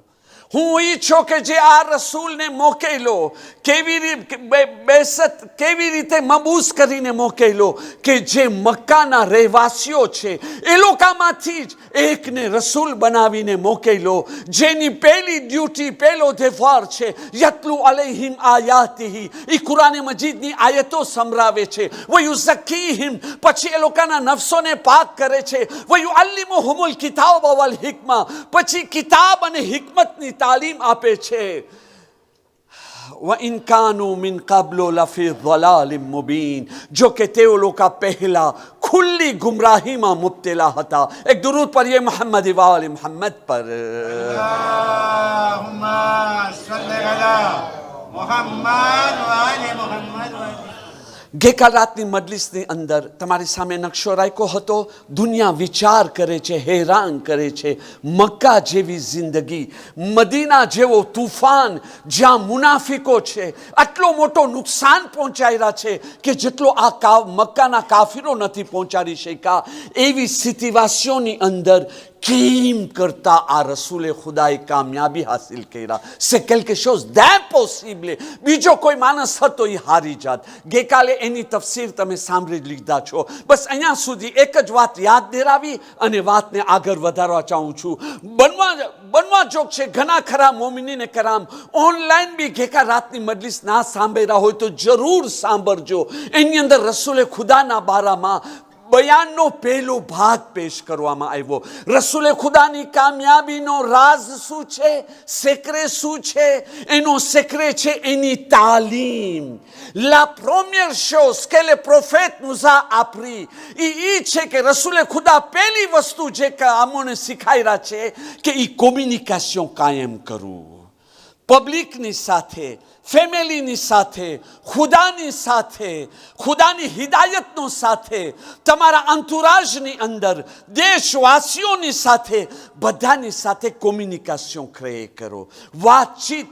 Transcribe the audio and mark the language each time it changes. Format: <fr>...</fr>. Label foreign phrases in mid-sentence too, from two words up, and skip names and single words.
<gu>હું ઈચ્છો કે જે આ રસૂલને મોકલ્યો કેવી રીતે મબૂસ કરીને મોકલ્યો કે જે મક્કાના રહેવાસીઓ છે એ લોકોમાંથી જ એકને રસૂલ બનાવીને મોકલ્યો, જેની પહેલી ડ્યુટી, પહેલો દેવાર છે</gu> <ar>يتلو عليهم آياته,</ar> <gu>એ કુરાન મજીદની આયતો સંભળાવે છે. વયુઝક્કીહિમ, પછી એ લોકોના નફસોને પાક કરે છે.</gu> <ar>ويعلمهم الكتاب والحكمة,</ar> <gu>પછી કિતાબ અને હિકમતની તાલીમ આપે છે.</gu> <ar>وَإِنْ كَانُوا مِنْ قَبْلُ لَفِي ضَلَالٍ مُبِينٍ,</ar> <gu>જો કે તેઓ લોકો પહેલા ખુલ્લી ગુમરાહીમાં મુબ્તલા હતા. એક દરૂદ પઢીએ મોહમ્મદ વાલે મોહમ્મદ પર.</gu> <ar>اللهم صل على محمد وآل محمد.</ar> <gu>ગઈકાલ રાતની મજલિસની અંદર તમારી સામે નકશો રાખ્યો હતો. દુનિયા વિચાર કરે છે, હેરાન કરે છે. મક્કા જેવી જિંદગી, મદીના જેવો તુફાન જ્યાં મુનાફિકો છે, આટલો મોટો નુકસાન પહોંચાડ્યા છે કે જેટલો આ મક્કાના કાફિરો નથી પહોંચાડી શક્યા. એવી સ્થિતિવાસીઓની અંદર કેમ કરતા આ રસૂલે ખુદાએ કામયાબી હાસિલ કર્યા.</gu> <fr>c'est quelque chose d'impossible.</fr> <gu>બીજો કોઈ માણસ હતો એ હારી જાત. ગઈકાલે એની તફસીર તમે સાંભળી લીધા છો. બસ અહીંયા સુધી એક જ વાત યાદ દેરાવી અને વાતને આગળ વધારવા ચાહું છું. બનવા જોગ છે ઘણા ખરા મોમિનીને કરામ ઓનલાઈન બી ગઈકાલ રાતની મજલિસ ના સાંભળ્યા હોય તો જરૂર સાંભળજો. એની અંદર રસૂલે ખુદાના બારામાં બયાનનો પહેલો ભાગ પેશ કરવામાં આવ્યો. રસૂલે ખુદાની કામયાબીનો રાઝ શું છે, સેક્રે શું છે? એનો સેક્રે છે એની તાલીમ.</gu> <fr>La première chose que le prophète nous a appris,</fr> <gu>એ છે કે રસૂલે ખુદા પહેલી વસ્તુ જે અમને શીખાયરા છે કે એ કોમ્યુનિકેશન કાયમ કરવું. પબ્લિકની સાથે, ફેમિલીની સાથે, ખુદાની સાથે, ખુદાની હિદાયતનો સાથે, તમારા અંતુરાજની અંદર દેશવાસીઓની સાથે, બધાની સાથે</gu> <en>communication create</en> <gu>કરો, વાતચીત.</gu>